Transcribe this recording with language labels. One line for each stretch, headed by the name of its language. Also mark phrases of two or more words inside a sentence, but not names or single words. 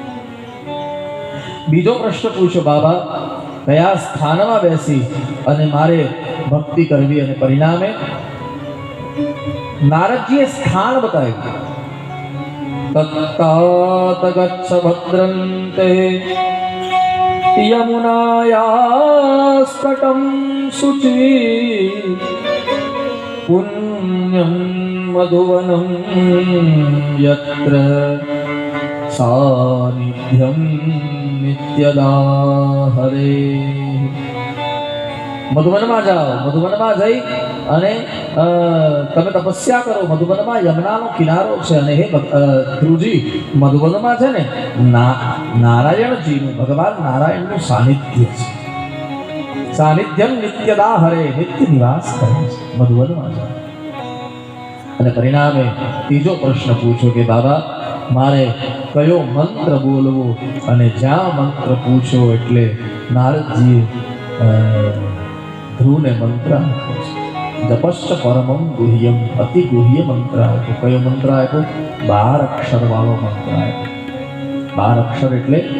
Gujarati: બીજો પ્રશ્ન પૂછો બાબા કયા સ્થાનમાં બેસી અને મારે ભક્તિ કરવી અને પરિણામે નારદજીએ સ્થાન બતાવ્યું
Sanskrit: તત્તાત ગચ્છ ભદ્રંતે यमुनायास्तटं शुचि पुण्यं मधुवनं यत्र सानिध्यं नित्यदा हरे
Gujarati: મધુવનમાં જાઓ મધુવનમાં જઈ અને તમે તપસ્યા કરો મધુવનમાં યમુનાનો કિનારો છે અને હે ધ્રુવજી મધુવનમાં છે ને નારાયણજીનું ભગવાન નારાયણનું સાનિધ્ય છે
Sanskrit: સાનિધ્યમ નિત્યદા હરે
Gujarati: નિત્ય નિવાસ કરે છે મધુવનમાં જાઓ અને પરિણામે ત્રીજો પ્રશ્ન પૂછો કે બાબા મારે કયો મંત્ર બોલવો અને જ્યાં મંત્ર પૂછો એટલે નારદજીએ ધ્રુવને મંત્ર આપ્યો છે
Sanskrit: જપશ્ચ પરમં ગુહ્યમ
Gujarati: અતિ ગુહ્ય મંત્ર આપ્યો કયો મંત્ર આપ્યો 12 અક્ષર વાળો મંત્ર આપ્યો 12 અક્ષર એટલે